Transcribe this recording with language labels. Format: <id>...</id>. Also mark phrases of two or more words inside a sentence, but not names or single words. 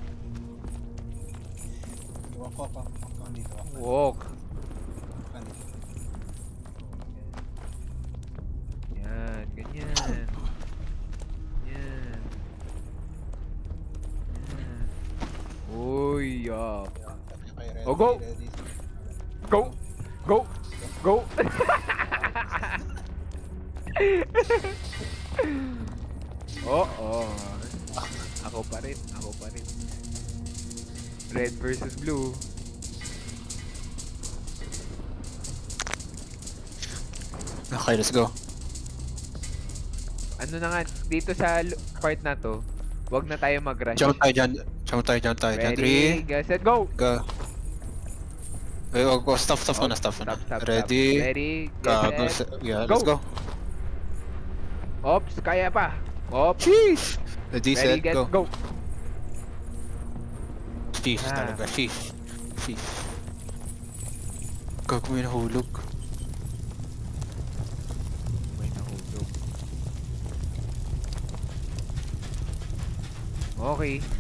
<tl>Walk dito. Walk. Yan, ganyan. Yan. Uy, yup.</tl> <en>Oh, go! Go!</en> <tl>Oo. Ako pa rin.</tl> <en>Red versus blue. Okay, let's go.</en> <tl>Ano na nga, dito sa part na to, wag na tayo mag-rush. Jump tayo dyan.</tl> <en>Ready, get set, go! Go. Wait, go. Stop muna. Stop. Ready. Ready, get Go. set. Yeah, Go. let's go.</en> <tl>Ops, kaya pa. Ops. Sheesh!</tl> <en>Ready, Ready, set, get, go. go.</en> <tl>Sheesh talaga, sheesh. Gago may nahulog. May nahulog.</tl> <en>Okay.</en>